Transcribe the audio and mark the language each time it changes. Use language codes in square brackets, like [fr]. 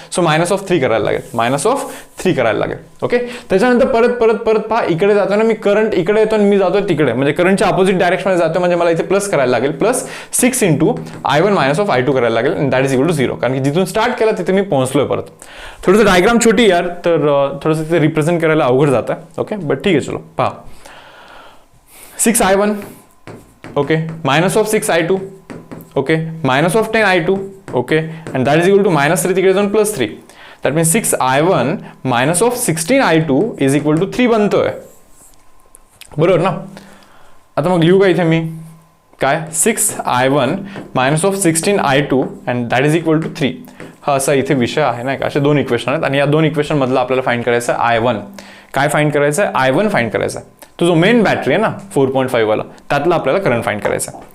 [mr] So -3 करायला लागेल, -3 करायला लागेल. ओके, त्याच्यानंतर परत पहा इकडे जातो ना मी, करंट इकडे येतो आणि मी जातो तिकडे, म्हणजे करंटच्या अपोजिट डायरेक्शनमध्ये जातो, म्हणजे मला इथे प्लस करायला लागेल, +6 × I1 - I2 करायला लागेल, आणि दॅट इज इक्वल टू 0. कारण की जिथून स्टार्ट केला तिथे मी पोहोचलोय. परत थोडंसं डायग्राम छोटी यार, तर थोडंसं तिथे रिप्रेझेंट करायला अवघड जातं. ओके, बट ठीक आहे, चलो पहा 6 I1, okay, -6 I2, okay, -10 I2, okay, [en] and that is equal to [mr] -3 तिकडे जाऊन +3. [en] That means 6 I1 -16 I2 is equal to 3 [mr] बनतोय, बरोबर ना. आता मग लिहू का इथे मी काय, 6 I1 -16 I2 [en] and that is equal to 3. [mr] हा असा इथे विषय आहे नाही का. असे दोन इक्वेशन आहेत आणि या दोन इक्वेशन मधला आपल्याला फाइंड करायचं आहे I1. काय फाइंड करायचं आहे, I1 फाइंड करायचं आहे. तो जो मेन बॅटरी आहे ना 4.5 वाला, त्यातला आपल्याला करंट फाइंड करायचा.